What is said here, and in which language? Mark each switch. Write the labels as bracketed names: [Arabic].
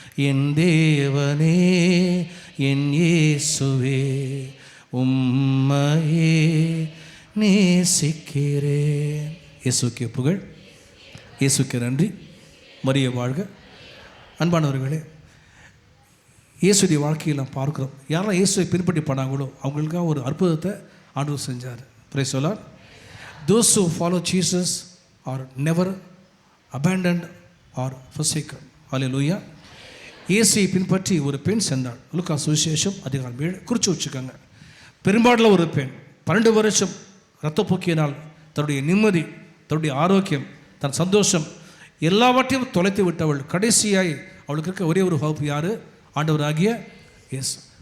[Tamil] என் தேவனே, என் இயேசுவே, உம்மையே நேசிக்கிறேன். இயேசுக்கே புகழ், இயேசுக்கே நன்றி. மரிய வாழ்க. அன்பானவர்களே, இயேசுடைய வாழ்க்கையில் நாம் பார்க்குறோம். யாரெல்லாம் இயேசுவை பின்பற்றி பண்ணாங்களோ அவங்களுக்காக ஒரு அற்புதத்தை ஆண்டவர் செஞ்சார். [English] Praise the lord. Those who follow Jesus are never abandoned or forsaken. [Tamil] Hallelujah. இயேசுவை பின்பற்றி ஒரு பெண் சென்றாள். லூக்கா சுவிசேஷம் அதிகாரம் 7 குறித்து வச்சுக்கோங்க. பெரும்பாடில் ஒரு பெண் 12 வருஷம் இரத்தப்போக்கியினால் தன்னுடைய நிம்மதி, தன்னுடைய ஆரோக்கியம், தன் சந்தோஷம் எல்லாவற்றையும் தொலைத்து விட்டவள். கடைசியாய் அவளுக்கு இருக்க ஒரே ஒரு ஹோப் யார்? ஆண்டவராகிய இயேசு.